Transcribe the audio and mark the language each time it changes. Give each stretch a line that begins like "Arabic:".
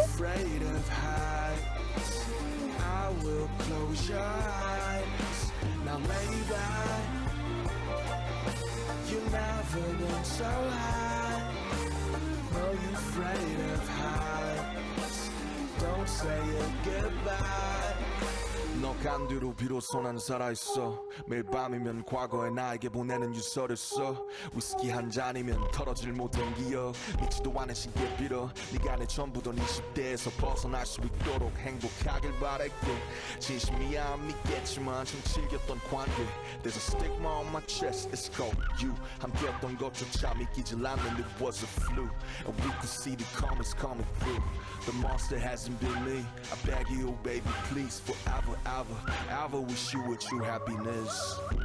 English: Afraid of heights. I will close your eyes. Now lay back. You've never been so high. No, you're afraid of heights. Don't say it goodbye.
Korean: 너 간뒤로 비로소 난 살아있어. 매일 밤이면 과거의 나에게 보내는 유서를 써. 위스키 한 잔이면 털어질 못한 기억. 믿지도 않은 시기에 빌어. 네가 내 전부던 20대에서 벗어날 수 있도록 행복하길 바랄게. 진심이야 안 믿겠지만 좀 즐겼던 관계.
English: There's a stigma on my chest, it's called you.
Korean: 함께했던 것조차 믿기질 않는
English: it was a fluke. And we could see the comments coming through. The monster hasn't been me. I beg you, baby, please, forever, ever wish you a true happiness.